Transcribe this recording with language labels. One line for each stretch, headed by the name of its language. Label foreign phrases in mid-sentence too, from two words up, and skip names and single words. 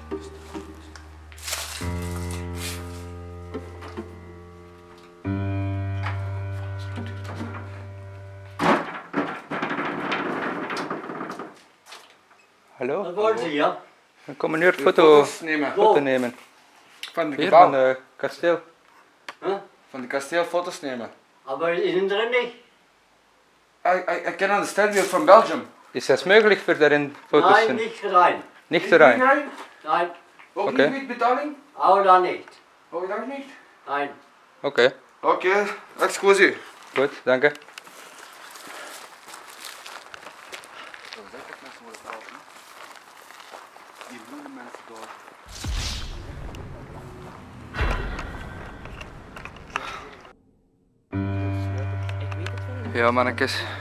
German: Hallo? Wat wollen Sie hier?
Dutch: We komen nu het foto nemen. nemen. Van de Hier gebouw. van het kasteel. Huh? Van de kasteel foto's nemen.
German: Aber innen drin nicht?
English: I can understand you from Belgium.
Dutch: Is het mogelijk voor daarin foto's te
German: Nein,
Dutch: nemen?
German: nicht rein.
Dutch: Niet erin.
German: Nein,
Dutch: Ook Oké. niet met betaling?
German: auch da nicht.
Dutch: Oh, dank niet.
German: Nein.
Dutch: Oké, Oké, excuseer. goed, dank je. Die bloede mensen daar. Ja, mannetjes.